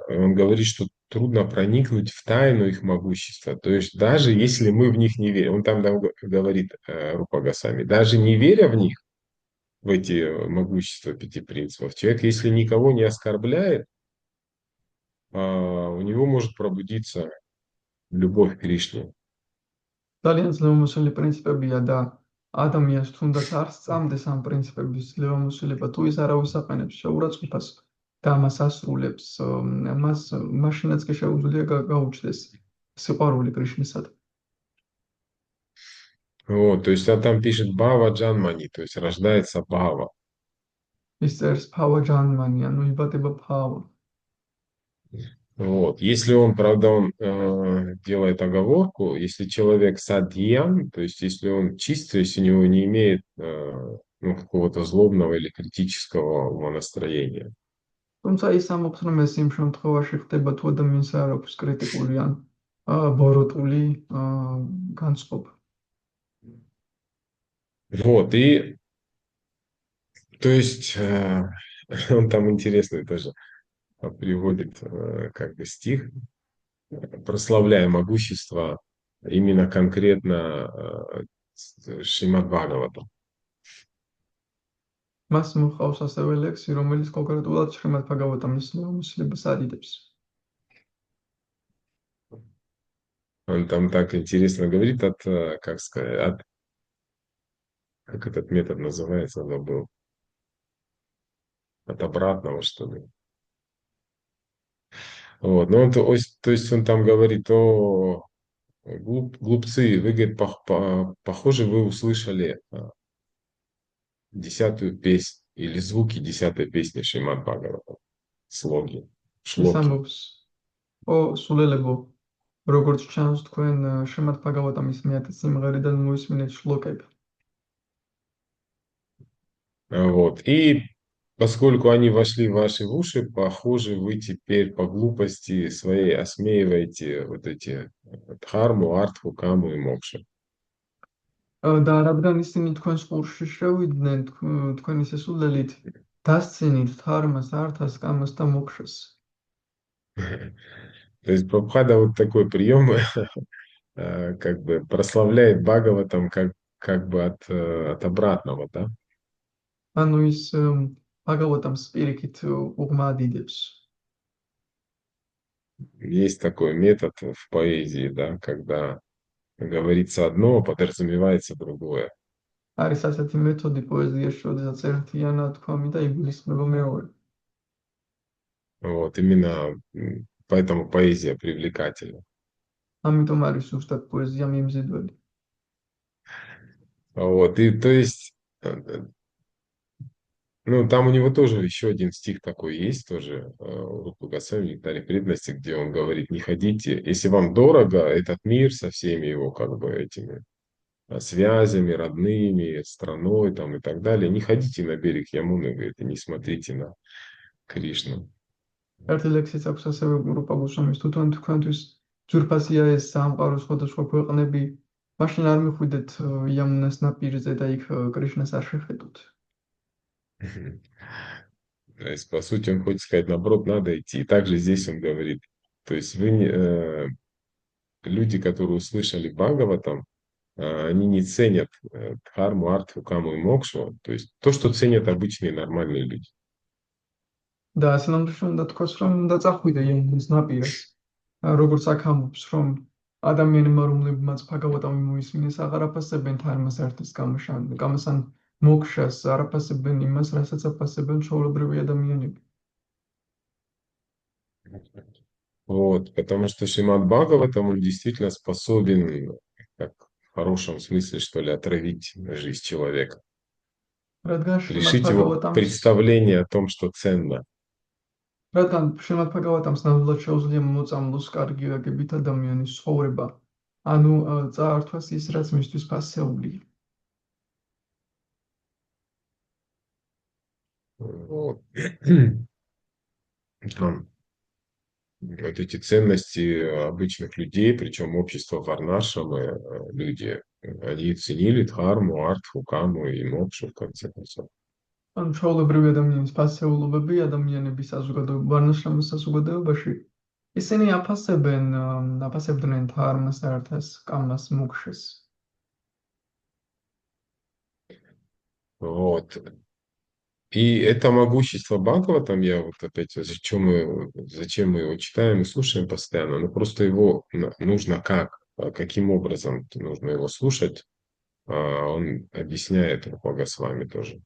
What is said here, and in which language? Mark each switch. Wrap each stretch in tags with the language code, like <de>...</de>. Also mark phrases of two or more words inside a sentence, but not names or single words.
<ru>Он говорит, что трудно проникнуть в тайну их могущества. То есть даже если мы в них не верим, он там говорит Рупа Госвами, даже не веря в них, в эти могущества 5 принципов, человек, если никого не оскорбляет, у него может пробудиться любовь к Кришне.</ru> <ka>ძალიან ძლევმოსილი პრინციპებია და ადამიანს თუნდაც არ სწამდეს ამ პრინციპების ძლევმოსილება, თუ ის არავის აყენებს შეურაცხყოფას და მას ასრულებს, მას მაშინაც კი შეუძლია გაუჩნდეს სიყვარული კრიშნისადმი.</ka> <ru>Вот, то есть он там пишет</ru> <sa>भाव जन्मनि,</sa> <ru>то есть рождается Бава.</ru> <ka>ის წერს</ka> <sa>भाव जन्मनि,</sa> <ka>ანუ იბადება ფავა.</ka> <ru>Вот. Если он, правда, он делает оговорку, если человек садьян, то есть если он чист, то есть у него не имеет ну, какого-то злобного или критического умонастроения.</ru> <ka>თუმცა ის ამბობს, რომ ეს იმ შემთხვევაში ხდება, თუ ადამიანს არ აქვს კრიტიკული ან ბოროტული განწყობა.</ka> <ru>Вот, и то есть он там интересный тоже приводит как бы стих, прославляя могущество именно конкретно Шримад Бхагавата.</ru> <ka>მას მოყავს ასევე ლექსი, რომელიც კონკრეტულად შრიმად ბაგავატამის ძლევმოსილებას ადიდებს.</ka> <ru>Он там так интересно говорит как сказать, как этот метод называется, забыл. От обратного, что ли. Вот, но он, то есть он там говорит, глупцы, вы, говорит, похоже, вы услышали 10-ю песню или звуки 10-й песни Шримад Бхагаватам. Слоги,</ru> <ka>ის</ka> <ru>шлоки.</ru> <ka>ამბობს, ო სულელებო, როგორც ჩანს თქვენ შრიმად ბჰაგავატამის მე-10 სიმღერიდან მოისმინეთ შლოკები.</ka> <ru>Вот. И поскольку они вошли в ваши уши, похоже, вы теперь по глупости своей осмеиваете вот эти дхарму, артху, каму и мокшу.</ru> <ka>და რადგან ისინი თქვენს ყურში შევიდნენ თქვენი სესულელით, დასცინით ධარმას, ართას, კამას და მოკშას.</ka> <ru>То есть Прабхупада вот такой прием как бы прославляет Бхагаватам как бы от обратного, да?</ru> <ka>ანუ ის ბჰაგავატამს პირიქით უღმადიდებს.</ka> <ru>Есть такой метод в поэзии, да, когда говорится одно, а подразумевается другое.</ru> <ka>არის ასეთი მეთოდი პოეზიაში, როდესაც ერთიანად თქვამი და იგულისხმება მეორე.</ka> <ru>Вот, именно поэтому поэзия привлекательна.</ru> <ka>ამიტომ არის ზუსტად პოეზია მიმზიდველი.</ka> <ru>Вот, и то есть, ну, там у него тоже еще один стих такой есть, тоже у Рупы Госвами, Нектаре преданности, где он говорит, не ходите, если вам дорого этот мир со всеми его как бы этими связями, родными, страной там и так далее, не ходите на берег Ямуны, говорит, и не смотрите на Кришну.</ru> <ka>ერთი ლექსიც აქვს ასევე რუპა გოსვამის, თუ თქვენთვის ძვირფასია ეს სამყარო სხვადასხვა ქვეყნები, მაშინ არ მიხვიდეთ იამუნას ნაპირზე და იქ კრიშნას არ შეხედოთ.</ka> <ru>То есть, по сути, он хочет сказать, наоборот, надо идти. И также здесь он говорит, то есть вы, люди, которые услышали Бхагаватам, они не ценят дхарму, артху, каму и мокшу, то есть то, что ценят обычные нормальные люди.</ru> <ka>და სინამდვილეში უნდა თქვას, რომ უნდა წახვიდე იამუნის ნაპირას. როგორც აქ ამბობს, რომ ადამიანებმა, რომლებმაც ბჰაგავატამი მოისმინეს, აღარ აფასებენ ධარმას ართას კამას ან მოკშას, არ აფასებენ იმას, რასაც აფასებენ ჩვეულებრივი ადამიანები.</ka> <ru>Вот, потому что Шримад Бхагаватам, он действительно способен, как в хорошем смысле, что ли, отравить жизнь человека.</ru> <ka>რადგან შრიმად</ka> <ru>Лишить его</ru> <ka>ბჰაგავატამს</ka> <ru>представления о том, что ценно.</ru> <ka>რადგან შრიმად ბჰაგავატამს ნამდვილად შეუძლია მოწამლოს კარგი გაგებით ადამიანის ცხოვრება, ანუ წაართვას ის, რაც მისთვის ფასეულია.</ka> <ru>Вот. Там вот эти ценности обычных людей, причем общество Варнашрамы, люди, они ценили дхарму, артху, каму и мокшу, в конце концов.</ru> <ka>ანუ ჩვეულებრივი ადამიანის ფასეულობები ადამიანების ვარნაშრამის საზოგადოებაში ისინი აფასებდნენ ධარმას, ართას, კამას, მოკშას.</ka> <ru>Вот. И это могущество Бхагаватам, я вот опять, зачем мы его читаем и слушаем постоянно, ну просто его нужно каким образом нужно его слушать, он объясняет Рупа Госвами тоже.</ru>